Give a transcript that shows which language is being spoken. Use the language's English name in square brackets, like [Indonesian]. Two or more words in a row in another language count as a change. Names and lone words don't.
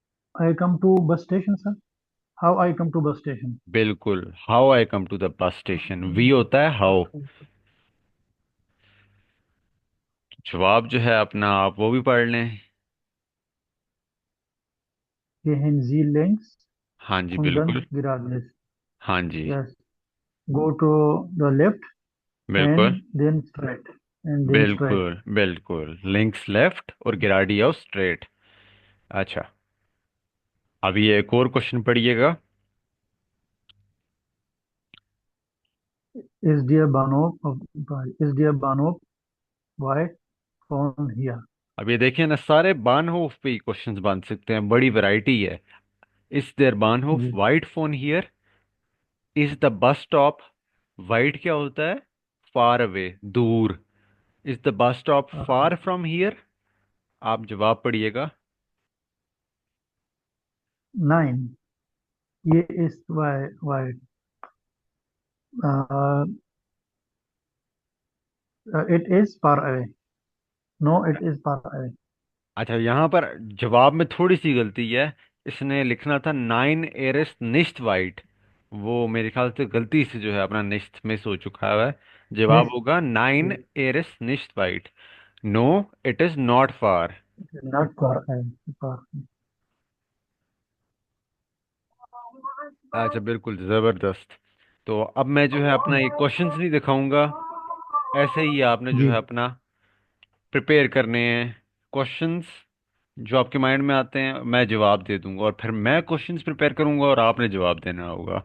[English] I come to bus station, sir. How I come to bus station? [Hindi] बिल्कुल, [English] how I come to the bus station, [Hindi] वी होता है हाउ। जवाब जो है अपना आप वो भी पढ़ लें। [German] Gehen Sie links [Hindi] हाँ जी [German] und [Hindi] बिल्कुल। [German] dann geradeaus. [Hindi] हाँ जी [English] Yes. Go to the left [Hindi] बिल्कुल। [English] and then straight. And then straight. [Hindi] बिल्कुल बिल्कुल, लिंक्स लेफ्ट और गिराडियो स्ट्रेट। अच्छा, अब ये एक और क्वेश्चन पढ़िएगा। [German] Ist der Bahnhof, ist der Bahnhof weit von hier? [Hindi] अब ये देखिए ना, सारे बानहोफ पे ही क्वेश्चंस बन सकते हैं, बड़ी वैरायटी है। [English] is there बानहोफ [Hindi] जी [German] weit von hier? [English] is the bus stop, वाइट [Hindi] क्या होता है? [English] far away, दूर। is the bus stop far from here? [Hindi] आप जवाब पढ़िएगा। [German] Nein, hier ist weit. [English] Uh, it is far away. No, it is far away. [Hindi] अच्छा, यहाँ पर जवाब में थोड़ी सी गलती है। इसने लिखना था [German] nein er ist nicht weit. [Hindi] वो मेरे ख्याल से गलती से जो है अपना निश्त मिस हो चुका है। जवाब [German] Nicht, [Hindi] होगा [German] nein er ist nicht weit. [English] no, it is not far. not far away. Far. [Hindi] अच्छा बिल्कुल, जबरदस्त। तो अब मैं जो है अपना ये क्वेश्चंस नहीं दिखाऊंगा, ऐसे ही आपने जो जी है अपना प्रिपेयर करने हैं क्वेश्चंस। जो आपके माइंड में आते हैं मैं जवाब दे दूंगा, और फिर मैं क्वेश्चंस प्रिपेयर करूंगा और आपने जवाब देना होगा।